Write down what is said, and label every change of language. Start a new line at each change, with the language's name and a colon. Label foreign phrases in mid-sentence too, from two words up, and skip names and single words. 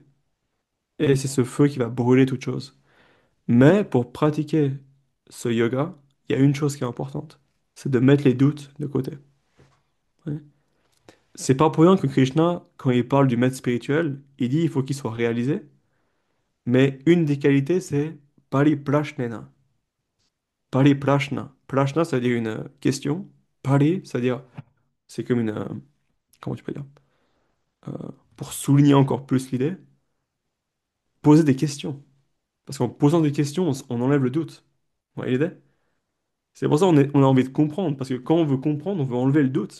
French: Et c'est ce feu qui va brûler toute chose. Mais pour pratiquer ce yoga, il y a une chose qui est importante, c'est de mettre les doutes de côté. Ouais. C'est pas pour rien que Krishna, quand il parle du maître spirituel, il dit il faut qu'il soit réalisé. Mais une des qualités, c'est pariprashnena. Pariprashna. Prashna, ça veut dire une question. Pari, ça veut dire, c'est comme une, comment tu peux dire? Euh, pour souligner encore plus l'idée, poser des questions. Parce qu'en posant des questions, on enlève le doute. Vous voyez l'idée? C'est pour ça on a envie de comprendre. Parce que quand on veut comprendre, on veut enlever le doute.